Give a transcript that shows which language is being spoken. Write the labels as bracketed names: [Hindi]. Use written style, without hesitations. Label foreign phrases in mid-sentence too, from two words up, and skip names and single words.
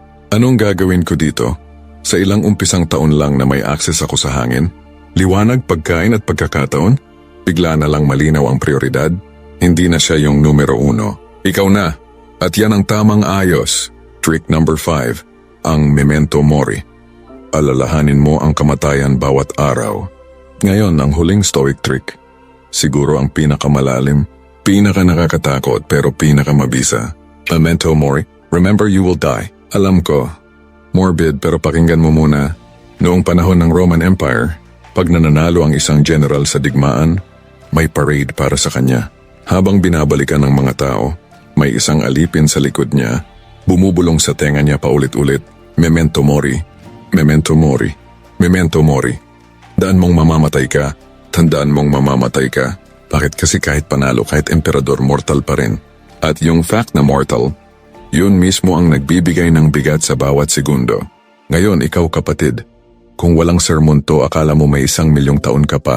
[Filipino] Anong gagawin ko dito? Sa ilang umpisang taon lang na may access ako sa hangin? Liwanag, pagkain at pagkakataon? Bigla na lang malinaw ang prioridad? Hindi na siya yung numero 1. Ikaw na. At yan ang tamang ayos. [English] Trick number [Filipino] 5. Ang [Latin] memento mori. [Filipino] Alalahanin mo ang kamatayan bawat araw. Ngayon ang huling [English] stoic trick. [Filipino] Siguro ang pinakamalalim, pinaka nakakatakot pero pinakamabisa. [Latin] Memento mori. [English] Remember you will die. [Filipino] Alam ko, morbid pero pakinggan mo muna. Noong panahon ng Roman Empire, pag nananalo ang isang general sa digmaan, may parade para sa kanya. Habang binabalikan ng mga tao, may isang alipin sa likod niya, bumubulong sa tenga niya paulit-ulit, [Latin] memento mori, memento mori, memento mori. [Filipino] Daan mong mamamatay ka, tandaan mong mamamatay ka. Bakit? Kasi kahit panalo, kahit emperador, mortal pa rin. At yung fact na mortal, yun mismo ang nagbibigay ng bigat sa bawat segundo. Ngayon, ikaw kapatid, kung walang sermon to, akala mo may 1,000,000 taon ka pa.